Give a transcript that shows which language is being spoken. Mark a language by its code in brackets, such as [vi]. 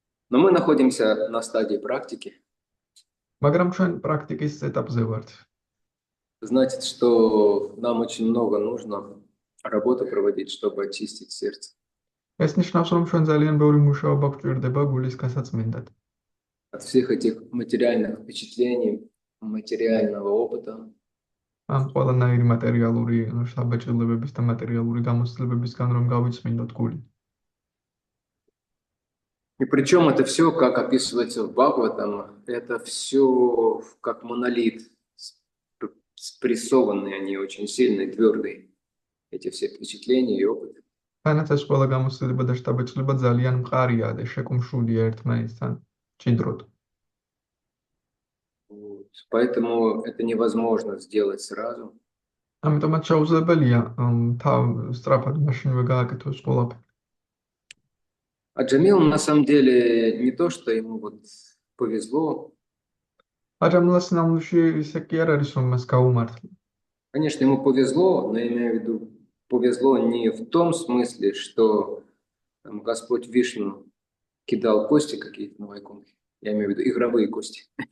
[ru] Но мы находимся на стадии практики. [ka] მაგრამ ჩვენ პრაქტიკის ეტაპზე ვართ. [ru] Значит, что нам очень много нужно работы проводить, чтобы очистить сердце. [ka] ეს ნიშნავს, რომ ჩვენ ძალიან ბევრი მუშაობა გვჭირდება გულის გასაწმენდად. [ru] От всех этих материальных впечатлений, материального опыта. [ka] ამ ყველანაირი მატერიალური შთაბეჭდილებების და მატერიალური გამოცდილებებისგან რომ გავიწმინდოთ гули. [ru] И причем это все, как описывается в Бхагаватам, это все как монолит, спрессованные они очень сильные, твердые, эти все впечатления и опыт. [ka] თანაც ეს ყველა გამოცდილება და შთაბეჭდილება ძალიან მყარია და შეკუმშულია ერთმანეთთან ჭიდროდ. [ru] Поэтому это невозможно сделать сразу. [ka] ამიტომაც შეუძლებელია სწრაფად მაშინვე გააკეთოს ყველაფერი. [ru] А Джамил на самом деле не то, что ему вот повезло. [ka] აჯამილას ნამუში ისე კი არ არის, რომ მას გაუმართლა. [ru] Конечно, ему повезло, но я имею в виду, повезло не в том смысле, что там, Господь Вишну кидал кости какие-то на Вайкунхе. Я имею в виду игровые кости.